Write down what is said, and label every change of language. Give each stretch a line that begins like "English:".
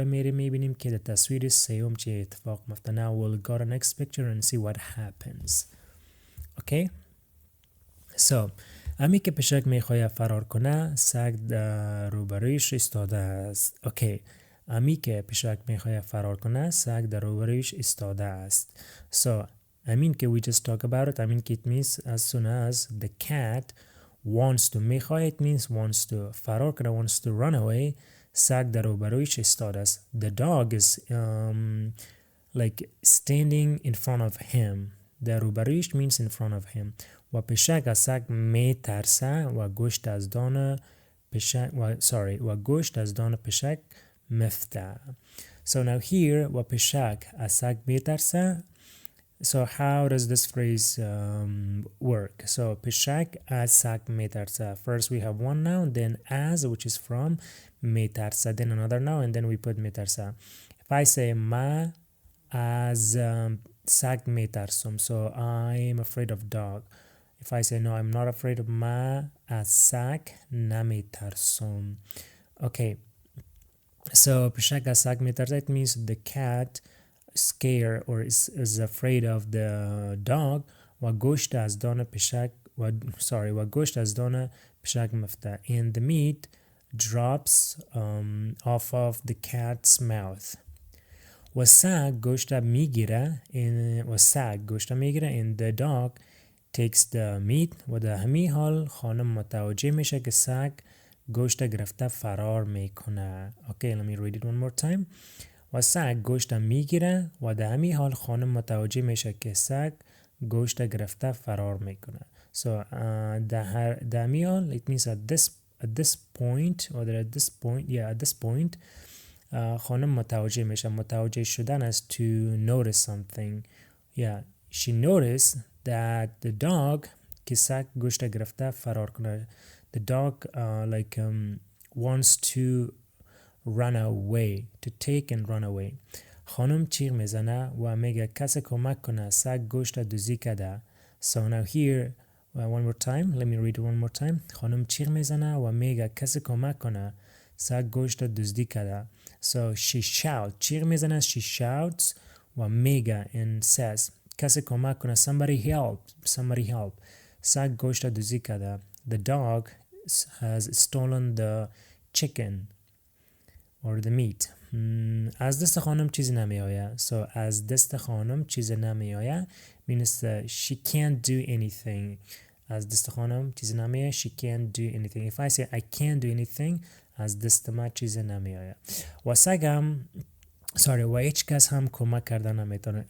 Persian: میبینیم که در تصویر سوم چه اتفاق میفته.
English: Now we'll go to the next picture and see what happens. Okay?
Persian: So, امی که پشک میخواه فرار کنه سگ در روبرویش ایستاده است.
English: Okay.
Persian: امی که پشک میخواه فرار کنه سگ در روبرویش ایستاده است.
English: So, I mean که we just talk about it. I mean it means as soon as the cat wants to
Persian: میخواه
English: it means wants to
Persian: فرار کنه
English: wants to run away
Persian: سگ در روبرویش ایستاده است.
English: The dog is like standing in front of him.
Persian: در روبرویش
English: means in front of him.
Persian: و پشک از سگ میترسه و گوشت از دان پشک مفته.
English: So now here
Persian: و پشک از سگ میترسه
English: So how does this phrase work? So
Persian: peshak as sak metarsa.
English: First we have one noun, then as, which is from, metarsa, then another noun, and then we put metarsa. If I say
Persian: ma as sak metarsum,
English: so I am afraid of dog. If I say no, I'm not afraid of
Persian: ma as sak nametarsum.
English: Okay, so
Persian: peshak as sak metarsa,
English: it means the cat scared or is afraid of the dog
Persian: و گوشت از دانه پشک و گوشت از دانه پشک مفته,
English: and the meat drops off of the cat's mouth.
Persian: و سگ گوشت میگیره
English: and the dog takes the meat.
Persian: و در همین حال خانم متوجه میشه که سگ گوشت گرفته فرار میکنه.
English: Okay, let me read it one more time.
Persian: و سگ گوشت میگیره و در همین حال خانم متوجه میشه که سگ گوشت گرفته فرار میکنه.
English: So
Persian: در همین حال
English: it means at this point
Persian: خانم متوجه میشه. متوجه شدن است
English: to notice something. She noticed that the dog
Persian: که سگ گوشت گرفته فرار کنه.
English: The dog wants to run away, to take and run away.
Persian: خانم چیغ میزنه و میگه کسی کمک کنه سگ گوشت دزدی کرده.
English: So now here one more time, let me read it one more time.
Persian: خانم چیغ میزنه و میگه کسی کمک کنه سگ گوشت دزدی کرده.
English: So she shouts,
Persian: چیغ میزنه,
English: she shouts
Persian: و میگه
English: and says
Persian: کسی کمک کنه,
English: somebody help,
Persian: سگ گوشت دزدی کرده.
English: The dog has stolen the chicken or the meat.
Persian: از دست خانم چیزی نمی آید.
English: So
Persian: از دست خانم چیزی نمی آید
English: means she can't do anything.
Persian: از دست خانم چیزی نمی آید,
English: she can't do anything. If I say I can't do anything,
Persian: از دست ما چیزی نمی آید. و سگم و هیچ کس هم کمک کردن نمیتونه.